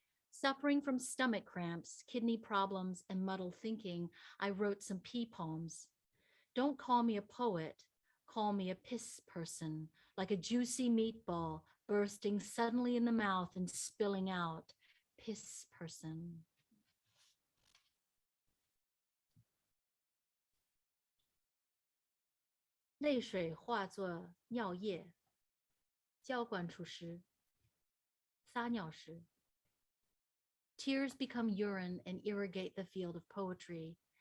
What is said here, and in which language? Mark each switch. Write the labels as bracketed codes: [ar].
[en] Suffering from stomach cramps, kidney problems, and muddled thinking, I wrote some pea poems. Don't call me a poet, call me a piss person, like a juicy meatball bursting suddenly in the mouth and spilling out. Piss person. [zh] "泪水化作尿液，浇灌出诗，撒尿诗。 [en] Tears become urine and irrigate the field of poetry.